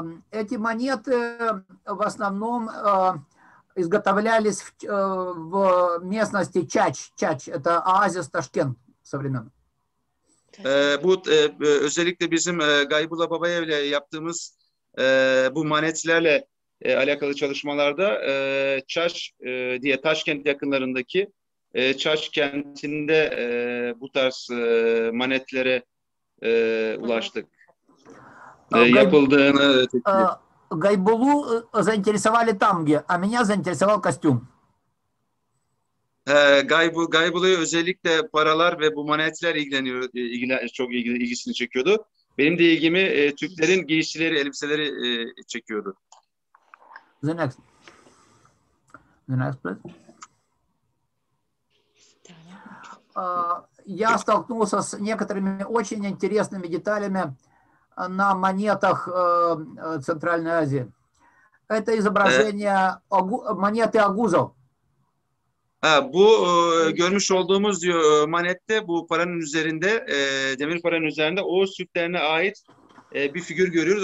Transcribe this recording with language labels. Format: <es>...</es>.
<ru>Эти монеты в основном изготовлялись в местности Чач. Чач – это оазис Ташкент современный.</ru> <tr>Bu özellikle bizim Gaybula Babayev'le yaptığımız bu manetlerle alakalı çalışmalarda Çaş diye Taşkent yakınlarındaki Çaş kentinde bu tarz manetlere ulaştık. Yapıldığını</tr> <ru>Гайбулу заинтересовали тамги, а меня заинтересовал костюм.</ru> <tr>Gaybulu'yu özellikle paralar ve bu manetler çok ilgisini çekiyordu. Benim de ilgimi Türklerin giysileri, elbiseleri çekiyordu.</tr> <en>The next. The next, please.</en> <ru>Я столкнулся с некоторыми очень интересными деталями на монетах Центральной Азии. Это изображение монеты агузов.</ru> <tr>Bu görmüş olduğumuz diyor manette bu paranın üzerinde demir paranın üzerinde Oğuz Türklerine ait bir figür görüyoruz.</tr>